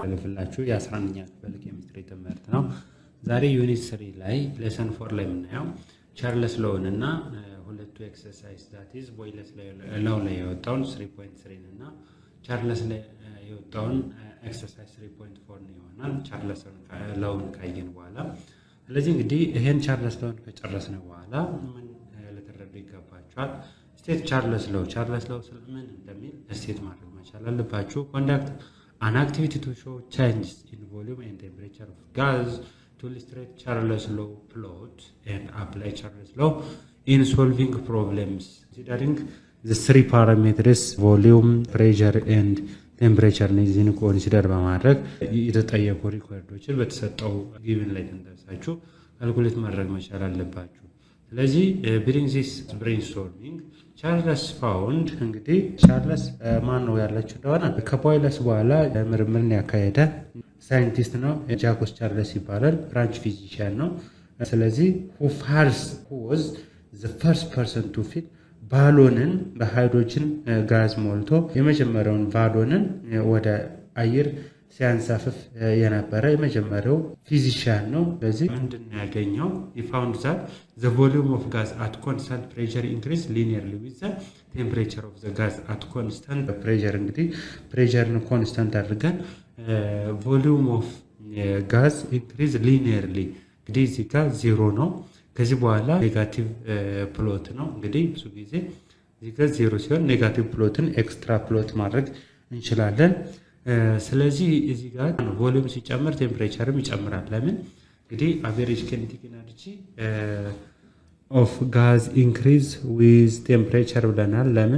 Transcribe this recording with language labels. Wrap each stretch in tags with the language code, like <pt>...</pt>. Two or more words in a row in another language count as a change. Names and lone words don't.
<am>የሚተላለፍላችሁ የ11ኛ ክፍል ኬሚስትሪ ትምህርት ነው። ዛሬ ዩኒት 3 ላይ ሌሰን 4 ላይ የምናየው ቻርለስ ሎውን እና ሁለቱ</am> <en>exercise that is Boyle's law</en> <am>ላይ የወጣውን 3.3 እና ቻርለስ ላይ የወጣውን ኤክሰርሳይዝ 3.4 ነው ይሆናል። ቻርለስ ሎውን ካየን በኋላ ስለዚህ እንግዲህ ይሄን ቻርለስ ሎውን ከጨረስን በኋላ ምን ልትረዱ ይገባችኋል?</am> <en>state Charles law</en> <am>ምን እንደሚል ስቴት ማድረግ መቻል አለባችሁ።</am> <en>conduct an activity to show changes in volume and temperature of gas to illustrate Charles Low plot and apply Charles Low in solving problems considering the three parameters volume, pressure and temperature</en> <am>እነዚህን ኮንሲደር በማድረግ የተጠየቁ ሪኳየርዶችን በተሰጠው ጊቭን ላይ ተንተርሳችሁ ካልኩሌት ማድረግ መቻል አለባችሁ። ስለዚህ</am> <en>during this brainstorming</en> <am>ቻርለስ ፋውንድ እንግዲህ ቻርለስ ማን ነው ያላችሁ እንደሆነ ከቦይለስ በኋላ ምርምርን ያካሄደ ሳይንቲስት ነው። ጃኮስ ቻርለስ ይባላል።</am> <en>French physician</en> <am>ነው። ስለዚህ</am> <en>who was the first person to fill</en> <am>ባሎንን በሃይድሮጅን ጋዝ ሞልቶ የመጀመሪያውን ባሎንን ወደ አየር ሲያንሳፍፍ የነበረ የመጀመሪያው ፊዚሻን ነው። ስለዚህ ምንድነው ያገኘው?</am> <en>he found that the volume of gas at constant pressure increase linearly with the temperature of the gas at constant pressure</en> <am>እንግዲህ ፕሬሸርን ኮንስታንት አድርገን</am> <en>volume of gas increase linearly</en> <am>እንግዲህ እዚህ ጋር ዜሮ ነው። ከዚህ በኋላ</am> <en>negative plot</en> <am>ነው። እንግዲህ ብዙ ጊዜ እዚህ ጋር ዜሮ ሲሆን</am> <en>negative plot extra plot</en> <am>ማድረግ እንችላለን። ስለዚህ እዚህ ጋር ቮሊዩም ሲጨምር ቴምፕሬቸርም ይጨምራል። ለምን? እንግዲህ</am> <en>average kinetic energy of gas increase with temperature</en> <am>ብለናል። ለምን?</am>